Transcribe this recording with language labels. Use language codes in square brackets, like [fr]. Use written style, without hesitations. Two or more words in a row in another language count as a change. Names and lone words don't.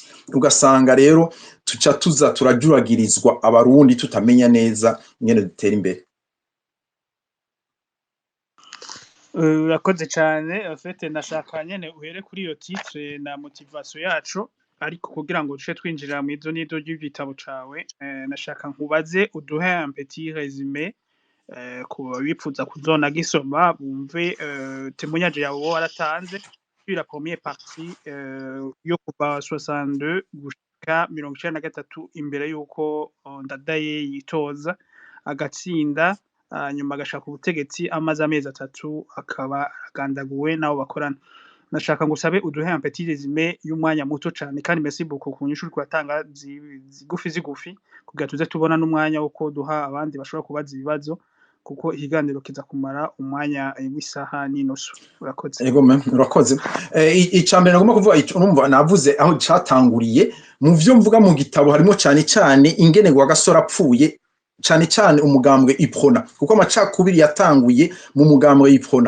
[rn] Ugasanga rero tuca tuza turajuragirizwa abarundi tutamenya neza ingene dutera imbere. Urakoze cyane. Afite nashaka nyene uhere kuri iyo titre na motivation yacu, ariko kugira ngo duce twinjira mu izo nido y'ibitabo cawe, nashaka nkubaze uduhe [fr] un petit résumé [rn] ku bipfuza kuzona gisoma bumve témoignage yawe waratanze [fr] sur la première partie [rn] yo kuva 62 gushika 1993 imbere yuko Ndadaye yitoza agatsinda, nyuma agashaka ubutegetsi amaze amezi 3 akaba agandaguwe nabo bakorana. Nashaka ngusabe uduhe [fr] un petit résumé [rn] y'umwanya muto cyane, kandi [fr] merci beaucoup [rn] ku nyishu twatanga zigufi kugira tuze tubona n'umwanya wo ko duha abandi bashobora kubaza ibibazo, kuko ikiganiro kiza kumara umwanya w'isaha n'inusu. Urakoze. Yego urakoze. Icambere nagomba kuvuga urumva navuze aho catanguriye mu vyo mvuga mu gitabo harimo cyane cyane ingene gwa gasora apfuye, cyane cyane umugambwe iprona, kuko amacakubiri yatanguye mu mugambwe iprona.